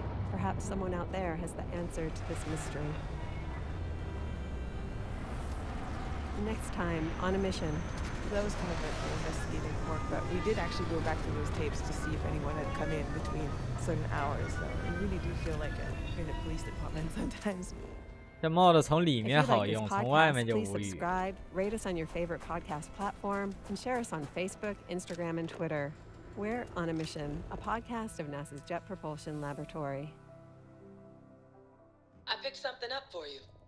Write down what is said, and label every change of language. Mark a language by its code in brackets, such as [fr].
[en] Perhaps someone out there has the answer to this mystery. Next time on a mission. That was kind of an investigative work, but we did actually go back to those tapes to see if anyone had come in between certain hours. So you really do feel like you're in a police department sometimes. [zh] 这帽子从里面好用，从外面就无语。 [en] Subscribe, rate us on your favorite podcast platform, and share us on Facebook, Instagram, and Twitter. We're On a Mission, a podcast of NASA's Jet Propulsion Laboratory. I picked something up for you.